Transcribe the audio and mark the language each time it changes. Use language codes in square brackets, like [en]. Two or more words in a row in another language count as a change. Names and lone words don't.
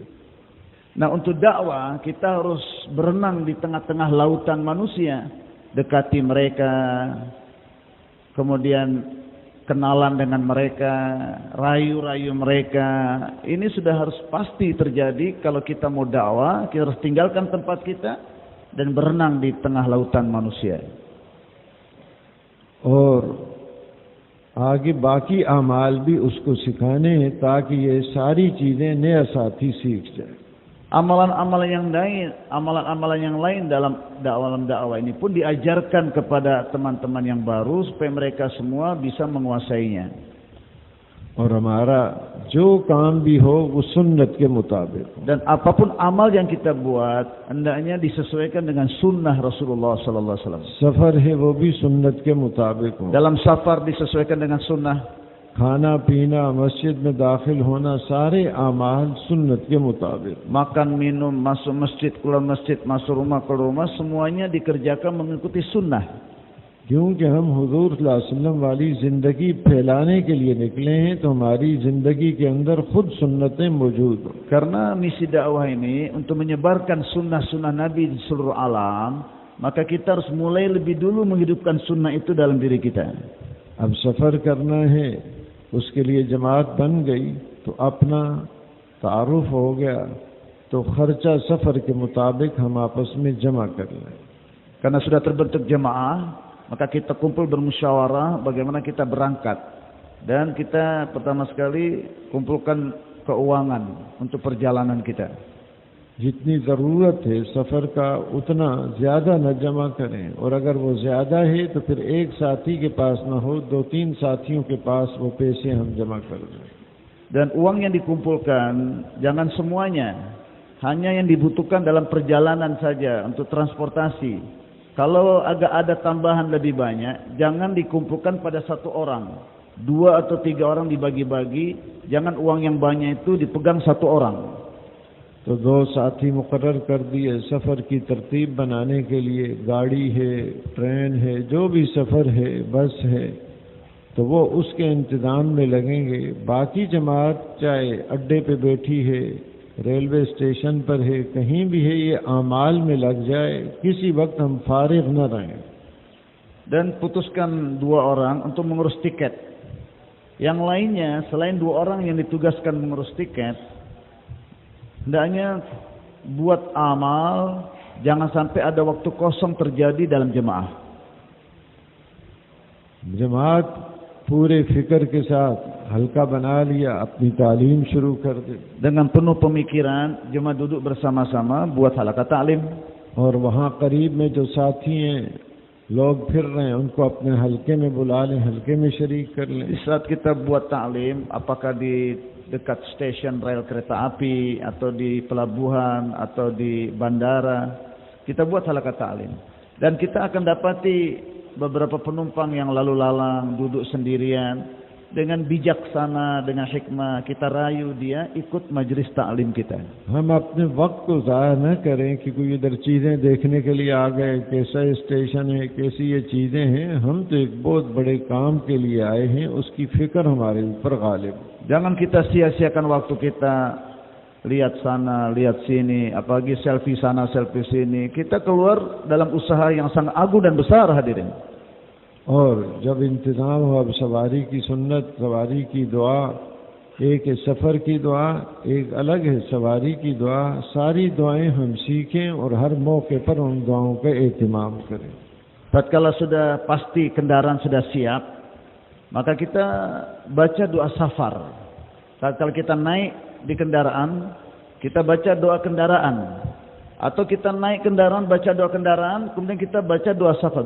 [id] Nah, untuk dakwah kita harus berenang di tengah-tengah lautan manusia, dekati mereka, kemudian kenalan dengan mereka, rayu-rayu mereka. Ini sudah harus pasti terjadi kalau kita mau dakwah. Kita harus tinggalkan tempat kita dan berenang di tengah lautan manusia. [hi] और आगे बाकी अमाल भी उसको सिखाने हैं ताकि ये सारी चीजें नया साथी सीख जाए। [id] Amalan-amalan yang lain, amalan-amalan yang lain dalam dakwah ini pun diajarkan kepada teman-teman yang baru supaya mereka semua bisa menguasainya. [hi] और हमारा जो काम भी हो वो सुन्नत के मुताबिक हो। [id] Dan apapun amal yang kita buat hendaknya disesuaikan dengan sunnah Rasulullah [ar] صلى الله عليه وسلم. [hi] सफर है वो भी सुन्नत के मुताबिक हो। [id] Dalam safar disesuaikan dengan sunnah. [hi] खाना पीना, मस्जिद में दाखिल होना, सारे अमाल सुन्नत के मुताबिक। [id] Makan, minum, masuk masjid, keluar masjid, masuk rumah, keluar rumah, semuanya dikerjakan mengikuti sunnah. [hi] क्योंकि हम हुजूर [ar] صلى الله عليه وسلم [hi] वाली जिंदगी फैलाने के लिए निकले हैं तो हमारी जिंदगी के अंदर खुद सुन्नतें मौजूद हो। [id] Karena misi dakwah ini untuk menyebarkan sunnah-sunnah Nabi di seluruh alam, maka kita harus mulai lebih dulu menghidupkan sunnah itu dalam diri kita. [hi] अब सफ़र करना है, उसके लिए जमात बन गई तो अपना तारुफ हो गया, तो खर्चा सफ़र के मुताबिक हम आपस में जमा कर लें। [id] Karena sudah terbentuk jemaah, maka kita kumpul bermusyawarah bagaimana kita berangkat. Dan kita pertama sekali kumpulkan keuangan untuk perjalanan kita. [hi] जितनी ज़रूरत है सफ़र का उतना ज़्यादा न जमा करें, और अगर वो ज़्यादा है तो फिर एक साथी के पास न हो, 2-3 साथियों के पास वो पैसे हम जमा कर दें। [id] Dan uang yang dikumpulkan jangan semuanya, hanya yang dibutuhkan dalam perjalanan saja untuk transportasi. Kalau agak ada tambahan lebih banyak, jangan dikumpulkan pada satu orang. 2 atau 3 orang dibagi-bagi, jangan uang yang banyak itu dipegang satu orang. [hi] तो 2 साथी मुकर्रर कर दिए सफ़र की तरतीब बनाने के लिए, गाड़ी है, ट्रेन है, जो भी सफ़र है, बस है, तो वो उसके इंतज़ाम में लगेंगे। बाकी जमात चाहे अड्डे पे बैठी है, रेलवे स्टेशन पर है, कहीं भी है, ये आमाल में लग जाए, किसी वक्त हम फारिग न रहें। [id] Dan putuskan 2 orang untuk mengurus tiket. Yang lainnya selain 2 orang yang ditugaskan mengurus tiket, hendaknya buat amal, jangan sampai ada waktu kosong terjadi dalam jemaah. [hi] जमात पूरे फिक्र के साथ हल्का बना लिया, अपनी तालीम शुरू कर दे। [id] Dengan penuh pemikiran, jemaah duduk bersama-sama buat halakat ta'lim. [hi] और वहाँ करीब में जो साथी हैं, लोग फिर रहे हैं, उनको अपने हलके में बुला लें, हलके में शरीक कर लें। [id] Di saat kita buat ta'lim, apakah di dekat stasiun rel kereta api, atau di pelabuhan, atau di bandara, kita buat halakat ta'lim. Dan kita akan dapati beberapa penumpang yang lalu lalang, duduk sendirian. Dengan bijaksana, dengan hikmah, kita rayu dia ikut majlis ta'lim kita. [hi] हम अपने वक्त को ज़ाया न करें कि कोई इधर चीज़ें देखने के लिए आ गए, कैसा स्टेशन है, कैसी ये चीज़ें हैं। हम तो एक बहुत बड़े काम के लिए आए हैं, उसकी फ़िक्र हमारे ऊपर गालिब। [id] Jangan kita sia-siakan waktu kita lihat sana, lihat sini, apalagi selfie sana, selfie sini. Kita keluar dalam usaha yang sangat agung dan besar, hadirin. [hi] और जब इंतज़ाम हो, अब सवारी की सुन्नत, सवारी की दुआ, एक है सफ़र की दुआ, एक अलग है सवारी की दुआ। सारी दुआएं हम सीखें और हर मौके पर उन दुआओं का एहतमाम करें। [id] Tatkala sudah pasti kendaraan sudah siap, maka kita baca doa safar. Tatkala kita naik di kendaraan, kita baca doa kendaraan. Atau kita naik kendaraan, baca doa kendaraan, kemudian kita baca doa safar.